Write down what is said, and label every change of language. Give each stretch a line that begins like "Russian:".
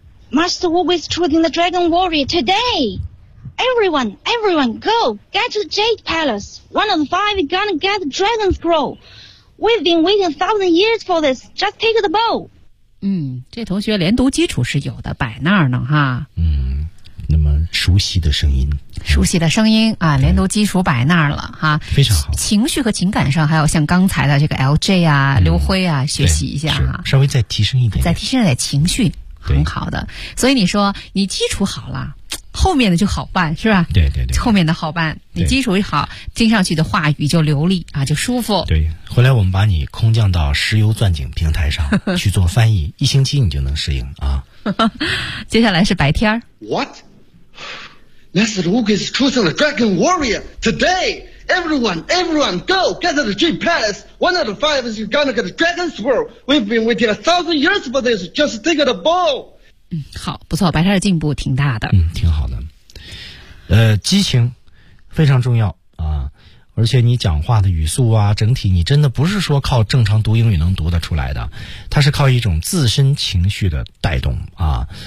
English: Master Wu is choosing the Dragon Warrior today. Everyone, go get to Jade Palace. One of the five is gonna get the Dragon Scroll. We've been waiting 1,000 years for this. Just take the bow.
Chinese: 嗯，这同学连读基础是有的，摆那儿呢哈。嗯，那么熟悉的声音。熟悉的声音啊，连读基础摆那儿了哈。非常好。情绪和情感上还要向刚才的这个 LJ 啊，刘辉啊学习一下哈。稍微再提升一 点。再提升一点情绪，很好的。所以你说你基础好了，后面的就好办是吧？对对对。后面的好办，你基础一好，听上去的话语就流利啊，就舒服。对。回来我们把你空降到石油钻井平台上去做翻译，一星期你就能适应啊。接下来是白天。
English: What? Master Wugu is choosing the Dragon Warrior today! Everyone, go! Get to the Dream Palace! One out of five is gonna get a Dragon Swirl! We've been waiting 1,000 years for this, just take the ball!
Chinese: 嗯，好，不错，白天的进步挺大的。嗯，挺好的。激情非常重要啊，而且你讲话的语速啊，整体你真的不是说靠正常读英语能读得出来的，它是靠一种自身情绪的带动啊。